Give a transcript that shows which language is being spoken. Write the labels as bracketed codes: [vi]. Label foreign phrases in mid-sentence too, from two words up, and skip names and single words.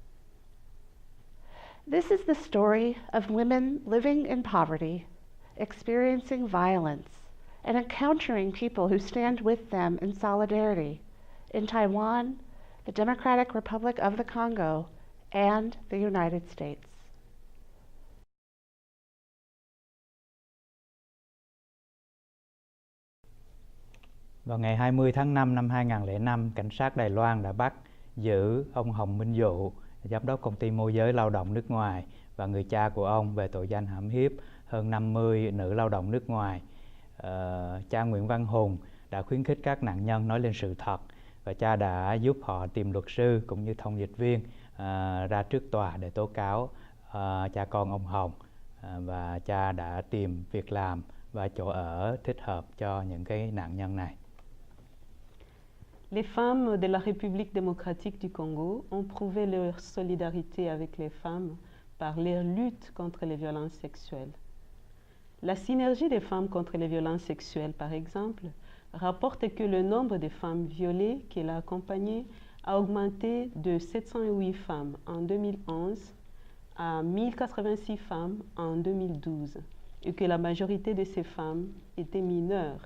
[en] This is the story of women living in poverty, experiencing violence, and encountering people who stand with them in solidarity in Taiwan, the Democratic Republic of the Congo, and the United States. [vi] Vào ngày 20 tháng 5 năm 2005, cảnh sát Đài Loan đã bắt giữ ông Hồng Minh Dụ, giám đốc công ty môi giới lao động nước ngoài, và người cha của ông về tội danh hãm hiếp hơn 50 nữ lao động nước ngoài. Cha Nguyễn Văn Hùng đã khuyến khích các nạn nhân nói lên sự thật, và cha đã giúp họ tìm luật sư cũng như thông dịch viên ra trước tòa để tố cáo cha con ông Hồng, và cha đã tìm việc làm và chỗ ở thích hợp cho những cái nạn nhân này. [fr] Les femmes de la République démocratique du Congo ont prouvé leur solidarité avec les femmes par leur lutte contre les violences sexuelles. La synergie des femmes contre les violences sexuelles, par exemple, rapporte que le nombre de femmes violées qu'elle a accompagnées a augmenté de 708 femmes en 2011 à 1086 femmes en 2012 et que la majorité de ces femmes étaient mineures.